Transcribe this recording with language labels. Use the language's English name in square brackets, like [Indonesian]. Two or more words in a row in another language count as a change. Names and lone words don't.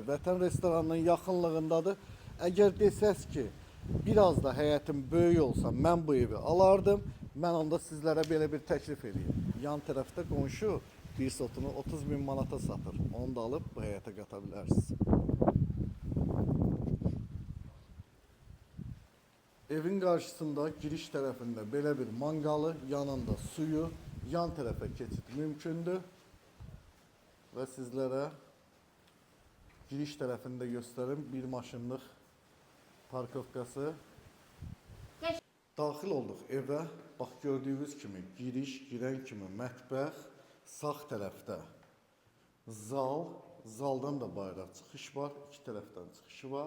[Azerbaijani] Vətən restoranının yaxınlığındadır. Əgər desəz ki, biraz da həyətim böyük olsa mən bu evi alardım, mən onda sizlərə belə bir təklif edeyim. Yan tərəfdə qonşu bir sotunu 30.000 manata satır. Onu da alıb bu həyətə qata bilərsiniz. [Turkish] Evin karşısında giriş tarafında böyle bir mangalı, yanında suyu, yan tarafa geçit mümkündür. Ve sizlere giriş tarafında göstereyim bir maşınlık parkovkası. [Azerbaijani] Daxil olduq evə. Bax gördüyünüz kimi giriş, girən kimi mətbəx, sağ tərəfdə zal, zaldan da bayıra çıxış var, iki tərəfdən çıxışı var.